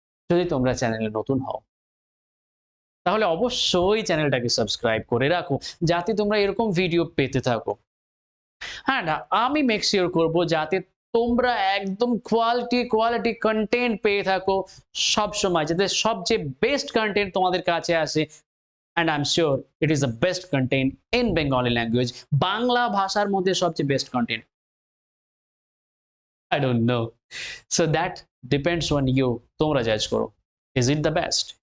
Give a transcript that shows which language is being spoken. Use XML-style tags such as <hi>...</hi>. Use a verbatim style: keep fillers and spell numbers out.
<bn>যদি তোমরা চ্যানেলে নতুন হও তাহলে অবশ্যই চ্যানেলটাকে সাবস্ক্রাইব করে রাখো, যাতে তোমরা এরকম ভিডিও পেতে থাকো। হ্যাঁ না, আমি মেক শিওর করবো যাতে তোমরা একদম কোয়ালিটি কোয়ালিটি কন্টেন্ট পেয়ে থাকো সব সময়, যাতে সবচেয়ে বেস্ট কন্টেন্ট তোমাদের কাছে আসে।</bn> <en>And I'm sure it is the best content in Bengali language.</en> <bn>Bangla ভাষার মধ্যে সবচেয়ে best content.</bn> <en>I don't know. So that depends on you.</en> <bn>তোমরা জাজ করো,</bn> <en>is it the best?</en>